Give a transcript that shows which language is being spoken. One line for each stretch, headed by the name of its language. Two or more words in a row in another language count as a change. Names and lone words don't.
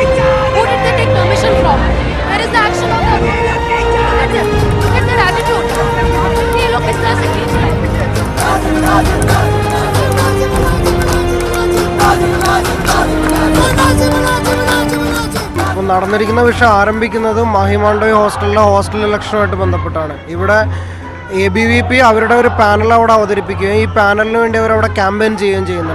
English: Who did they take permission from? Where is the action of them? Look at this. Look at their attitude.
Hindi: ये लोग किस तरह से खींच रहे हैं?
Malayalam: നടന്നിരിക്കുന്ന വിഷയം ആരംഭിക്കുന്നത് മാഹിമാണ്ടോയ് ഹോസ്റ്റലിലെ ഹോസ്റ്റൽ ഇലക്ഷനുമായിട്ട് ബന്ധപ്പെട്ടാണ്. ഇവിടെ ABVP അവരുടെ ഒരു പാനൽ അവിടെ അവതരിപ്പിക്കുകയും ഈ പാനലിന് വേണ്ടി അവരവിടെ ക്യാമ്പയിൻ ചെയ്യുകയും ചെയ്യുന്നുണ്ട്.